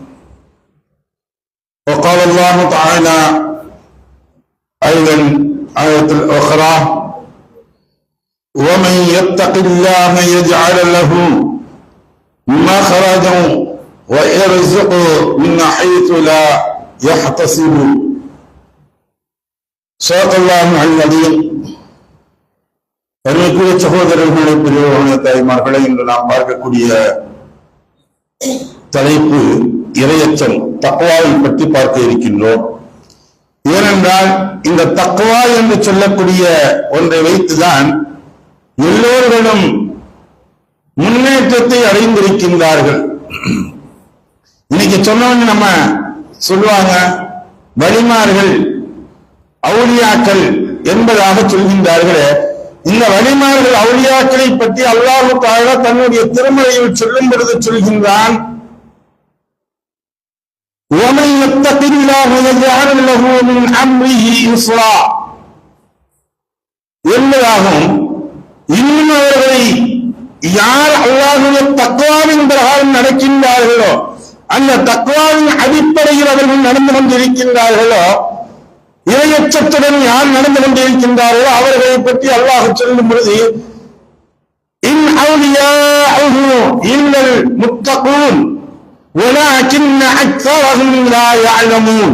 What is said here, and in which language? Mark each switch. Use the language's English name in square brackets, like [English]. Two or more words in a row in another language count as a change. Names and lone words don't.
[Arabic] وقال الله تعالى أيضا آية أخرى: ومن يتق الله يجعل له مخرجا ويرزقه من حيث لا يحتسب. صدق الله العظيم. [Tamil] பெருமைக்குரிய சகோதரர்களே, பெரியவர்களே, தாய்மார்களே, இன்று நாம் பார்க்கக்கூடிய தலைப்பு இறையச்சம், தக்வாவை பற்றி பார்க்க இருக்கின்றோம். ஏனென்றால் இந்த தக்வா என்று சொல்லக்கூடிய ஒன்றை வைத்துதான் எல்லோர்களும் முன்னேற்றத்தை அடைந்திருக்கின்றார்கள். இன்னைக்கு சொன்னவங்க நம்ம சொல்லுவாங்க, வலிமார்கள் அவுலியாக்கள் என்பதாக சொல்கின்றார்களே. இந்த வலிமார்கள் அவுலியாக்களை பற்றி அல்லாஹ் தஆலா தன்னுடைய திருமறையில் சொல்லும் பொழுது சொல்கின்றான்: [Arabic] وَمَن يَتَّقِ اللَّهَ يَجْعَلْ لَهُ مِنْ أَمْرِهِ يُسْرًا [Tamil] என்பதாகவும், இன்னும் அவர்களை யார் அல்லாஹ்வுடைய தக்வாவின் பிரகாரம் நடக்கின்றார்களோ, அந்த தக்வாவின் அடிப்படையில் அவர்கள் நடந்து கொண்டிருக்கின்றார்களோ, இறையச்சத்துடன் யார் நடந்து கொண்டிருக்கின்றார்களோ அவர்களை பற்றி அல்லாஹ் சொல்லும் பொழுது, [Arabic] إن أولياؤه إلا المتقون ولكن أكثرهم لا يعلمون.